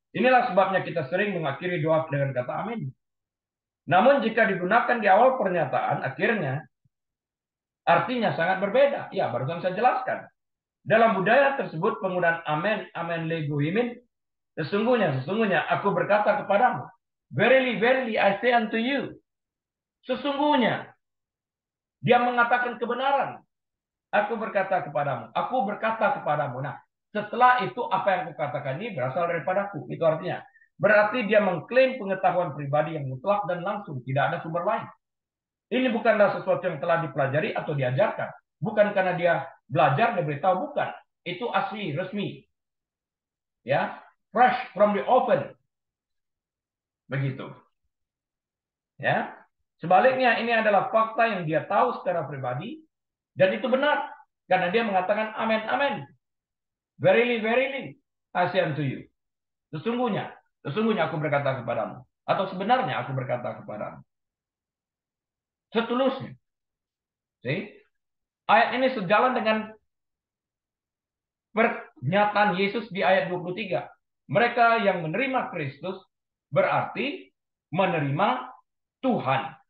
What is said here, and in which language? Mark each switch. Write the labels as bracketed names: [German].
[Indonesian] Inilah sebabnya kita sering mengakhiri doa dengan kata amin. Namun jika digunakan di awal pernyataan, akhirnya artinya sangat berbeda. Ya, barusan saya jelaskan. Dalam budaya tersebut penggunaan amen lego himin, sesungguhnya aku berkata kepadamu. [English] Verily, verily, I say unto you. [Indonesian] Sesungguhnya. Dia mengatakan kebenaran. Aku berkata kepadamu. Aku berkata kepadamu. Nah, setelah itu apa yang aku katakan ini berasal daripadaku. Itu artinya. Berarti dia mengklaim pengetahuan pribadi yang mutlak dan langsung. Tidak ada sumber lain. Ini bukanlah sesuatu yang telah dipelajari atau diajarkan. Bukan karena dia belajar, dia beritahu. Bukan. Itu asli, resmi. [English] ya, fresh from the oven. [Indonesian] Begitu. Ya. Sebaliknya ini adalah fakta yang dia tahu secara pribadi dan itu benar karena dia mengatakan amen amen. [English] Verily verily I say unto you. [Indonesian] Sesungguhnya, sesungguhnya aku berkata kepadamu atau sebenarnya aku berkata kepadamu. Setulusnya. See? Ayat ini sejalan dengan pernyataan Yesus di ayat 23. Mereka yang menerima Kristus berarti menerima Tuhan.